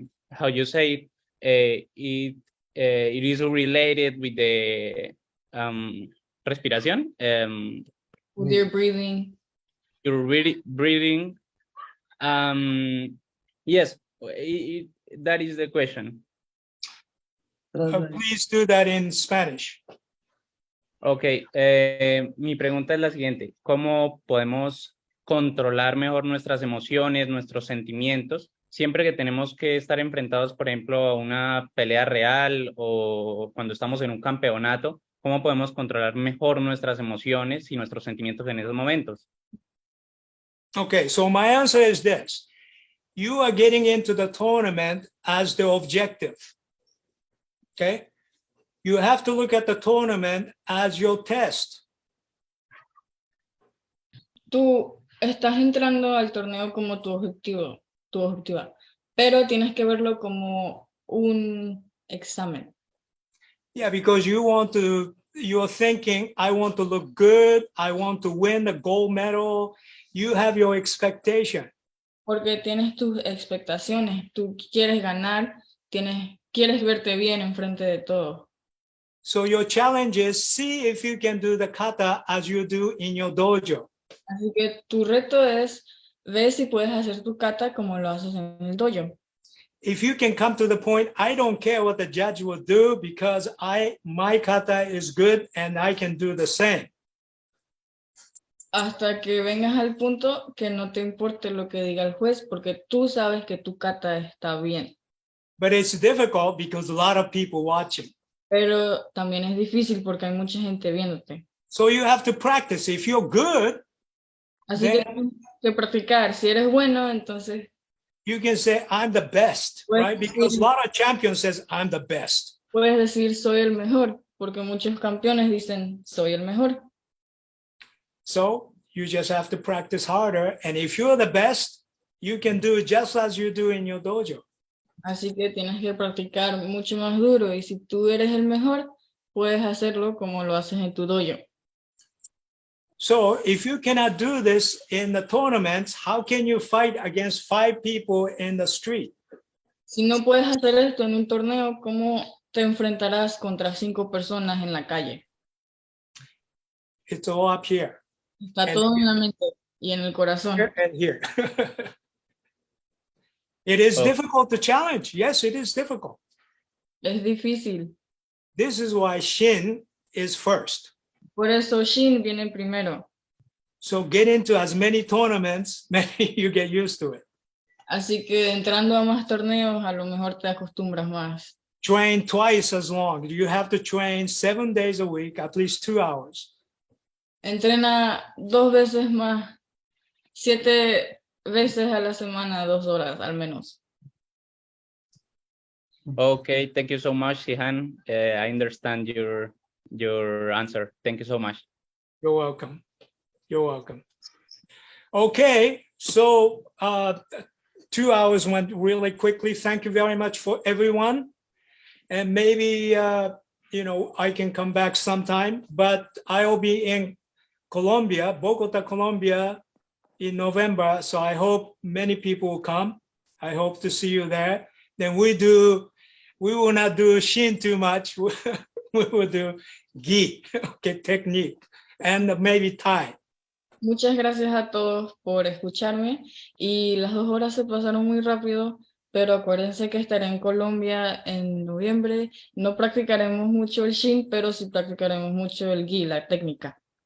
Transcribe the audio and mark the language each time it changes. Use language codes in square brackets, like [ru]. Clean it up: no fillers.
[en] How you say it is related with the respiration. With your breathing. Your breathing. Yes, that is the question. Please do that in Spanish. [es] Ok, mi pregunta es la siguiente. ¿Cómo podemos controlar mejor nuestras emociones, nuestros sentimientos, siempre que tenemos que estar enfrentados, por ejemplo, a una pelea real o cuando estamos en un campeonato? ¿Cómo podemos controlar mejor nuestras emociones y nuestros sentimientos en esos momentos? [en] Okay, so my answer is this. You are getting into the tournament as the objective. Okay? You have to look at the tournament as your test. [es] Tú estás entrando al torneo como tu objetivo, pero tienes que verlo como un examen. [en] Yeah, because you're thinking, I want to look good, I want to win the gold medal, you have your expectation. [es] Porque tienes tus expectaciones, tú quieres ganar, quieres verte bien enfrente de todos. [en] So your challenge is see if you can do the kata as you do in your dojo. [es] Así que tu reto es ver si puedes hacer tu kata como lo haces en el dojo. [en] If you can come to the point, I don't care what the judge will do because my kata is good and I can do the same. [es] Hasta que vengas al punto que no te importe lo que diga el juez porque tú sabes que tu kata está bien. [en] But it's difficult because a lot of people watching. [es] Pero también es difícil porque hay mucha gente viéndote. [en] So you have to practice. If you're good, [es] Así que tienes que practicar. Si eres bueno, entonces [en] you can say, I'm the best, right? Because a lot of champions says, I'm the best. [es] puedes decir soy el mejor, porque muchos campeones dicen soy el mejor. [en] So you just have to practice harder. And if you're the best, you can do just as you do in your dojo. [es] Así que tienes que practicar mucho más duro. Y si tú eres el mejor, puedes hacerlo como lo haces en tu dojo. [en] So if you cannot do this in the tournaments, how can you fight against 5 people in the street? [es] Si no puedes hacer esto en un torneo, ¿cómo te enfrentarás contra 5 personas en la calle? [en] It's all up here. [es] Está todo en la mente y en el corazón. [en] Here and here. It is difficult to challenge. Yes, it is difficult. [es] Es difícil. [en] This is why Shin is first. [es] Por eso Shin viene primero. [en] So get into as many tournaments, maybe you get used to it. [es] Así que entrando a más torneos, a lo mejor te acostumbras más. [en] Train twice as long. You have to train 7 days a week, at least 2 hours. [es] Entrena 2 veces más, 7 veces a la semana, 2 horas al menos. [en] Okay, thank you so much, Shihan. I understand your answer. Thank you so much. You're welcome. You're welcome. Okay, so 2 hours went really quickly. Thank you very much for everyone. And maybe, I can come back sometime, but I'll be in Colombia, Bogota, Colombia in November. So I hope many people will come. I hope to see you there. Then we will not do Shin too much. We will do Gi, okay, technique, and maybe Tai. [es] Muchas gracias a todos por escucharme y las 2 horas se pasaron muy rápido, pero acuérdense que estaré en Colombia en noviembre. No practicaremos mucho el Shin, pero sí practicaremos mucho el Gi, la técnica.